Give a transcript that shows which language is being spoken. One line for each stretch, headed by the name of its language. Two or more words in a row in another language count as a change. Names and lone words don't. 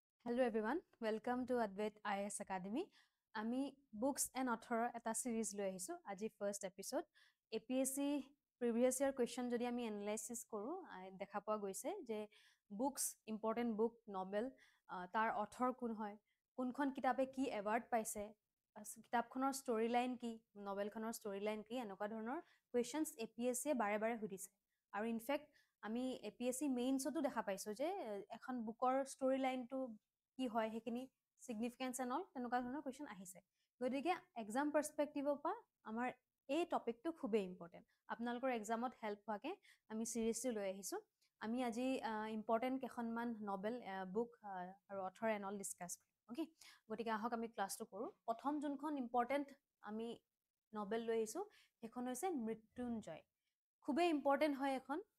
English: Hello everyone, welcome to Advait IAS Academy.
Assamese: আমি
English: Books and Author
Assamese: এটা series লৈ আহিছো আজি
English: first episode.
Assamese: APSC
English: previous year question
Assamese: যদি আমি analysis কৰো দেখা পোৱা গৈছে যে
English: books important book novel
Assamese: তাৰ author কোন হয় কোনখন কিতাপে কি award পাইছে কিতাপখনৰ
English: story line
Assamese: কি novelখনৰ
English: story line
Assamese: কি এনেকুৱা ধৰণৰ questions APSC বাৰে বাৰে সুধিছে আৰু
English: in fact
Assamese: আমি APSC মেইনছতো দেখা পাইছো যে এখন বুকৰ
English: story lineটো
Assamese: কি হয় হেকিনি
English: significance and all
Assamese: তেনেকুৱা ধৰণৰ কোৱেশ্চন আহিছে গতিকে
English: exam perspectiveৰ
Assamese: পৰা আমাৰ এই টপিকটো খুবেই ইম্পৰ্টেন্ট আপোনালোকৰ এক্সামত হেল্প হোৱাকে আমি সিৰিজটো লৈ আহিছো আমি আজি ইম্পৰ্টেন্ট কেখনমান
English: novel book
Assamese: আৰু
English: author and all discuss
Assamese: কৰিম ওকে গতিকে আহক আমি ক্লাসটো কৰো প্ৰথম যোনখন ইম্পৰ্টেন্ট আমি নভেল লৈ আহিছো হেখন হৈছে মৃত্যুঞ্জয় খুবেই ইম্পৰ্টেন্ট হয় এখন